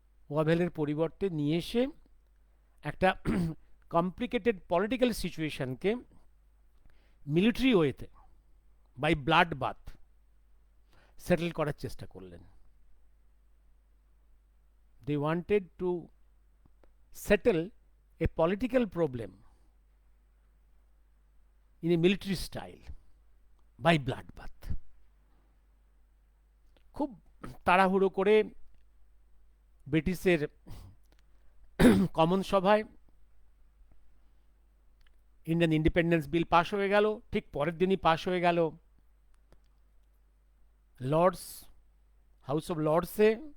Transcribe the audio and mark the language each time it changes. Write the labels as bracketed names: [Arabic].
[Bangla] ওয়াভেলের পরিবর্তে নিয়ে এসে একটা কমপ্লিকেটেড পলিটিক্যাল সিচুয়েশনকে মিলিটারি ওয়েতে বাই ব্লাড বাথ সেটেল করার চেষ্টা করলেন। [English] They wanted to settle a political problem in a military style by bloodbath. [Bangla] খুব তাড়াহুড়ো করে ব্রিটিশের কমন সভায় ইন্ডিয়ান ইন্ডিপেন্ডেন্স বিল পাশ হয়ে গেল। ঠিক পরের দিনই পাশ হয়ে গেল লর্ডস, হাউস অফ লর্ডসে।